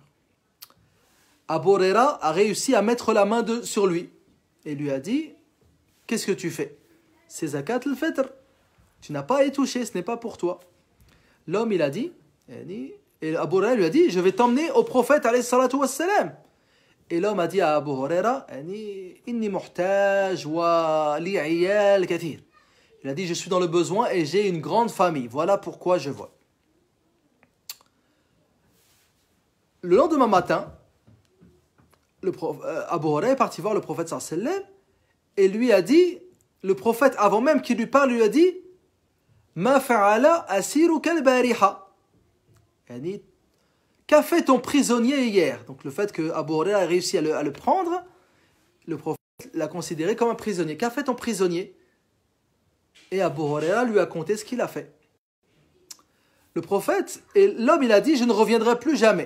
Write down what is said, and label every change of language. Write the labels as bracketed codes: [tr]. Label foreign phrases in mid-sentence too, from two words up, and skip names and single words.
[fr] Abu Huraira a réussi à mettre la main sur lui et lui a dit « Qu'est-ce que tu fais? C'est [ar] زكاة الفطر. [fr] Tu n'as pas à y toucher, ce n'est pas pour toi. » L'homme, il a dit, et Abu Huraira lui a dit « Je vais t'emmener au prophète [ar] عليه الصلاة والسلام. [fr] » Et l'homme a dit à Abu Huraira « [ar] إني محتاج ولي عيال كثير. [fr] » Il a dit « Je suis dans le besoin et j'ai une grande famille. Voilà pourquoi je vole. » Le lendemain matin, Abu Huraira est parti voir le prophète [ar] صلى الله عليه وسلم [fr] et lui a dit, le prophète avant même qu'il lui parle, lui a dit [ar] ما فعل أسيرك البارحة. [fr] Qu'a fait ton prisonnier hier? Donc le fait que Abu Huraira a réussi à le prendre, le prophète l'a considéré comme un prisonnier. Qu'a fait ton prisonnier? Et Abu Huraira lui a conté ce qu'il a fait. Le prophète, et l'homme il a dit je ne reviendrai plus jamais.